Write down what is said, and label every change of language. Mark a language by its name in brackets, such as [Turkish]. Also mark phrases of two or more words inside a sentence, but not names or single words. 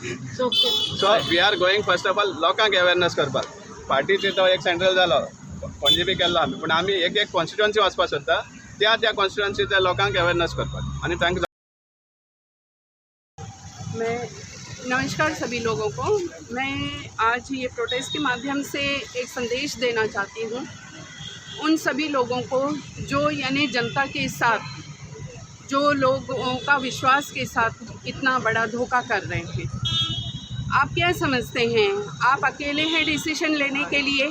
[English] so we are going first of all [Konkani] लोकांक अवेरनेस करपाक. पार्टीचे तो एक सेंट्रल जालो, पणजे बी केल्लो आमी, पूण आमी एक एक कॉन्स्टिट्युएन्सी वचपाक सोदता, त्या कॉन्स्टिट्युएन्सीच्या लोकांक अवेरनेस करपाक आनी तांकां. [Hindi] नमस्कार सभी लोगों को। मैं आज ये प्रोटेस्ट के माध्यम से एक संदेश देना चाहती हूँ उन सभी लोगों को जो यानी जनता के साथ, जो लोगों का विश्वास के साथ इतना बड़ा धोखा कर रहे हैं। आप क्या समझते हैं, आप अकेले हैं डिसीजन लेने के लिए?